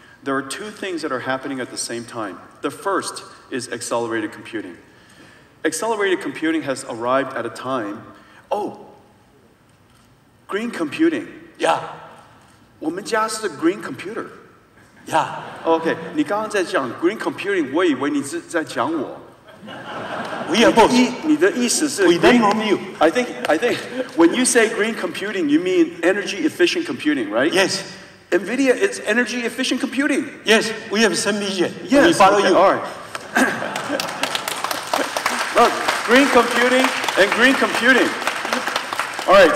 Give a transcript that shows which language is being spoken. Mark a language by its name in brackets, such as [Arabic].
[English] There are two things that are happening at the same time. The first is accelerated computing. Accelerated computing has arrived at a time. Oh, green computing. Yeah. [Chinese] 我们家是 green computer. [English] Yeah. [Chinese] OK， 你刚刚在讲 green computing， 我以为你是在讲我。 [English] We are both. [Chinese] 你的意思是 [English] We learn from you. I think when you say green computing, you mean energy efficient computing, right? Yes. NVIDIA is energy efficient computing. Yes, we have some vision. Yes. We follow okay, you. All right. Look, green computing and green computing. All right.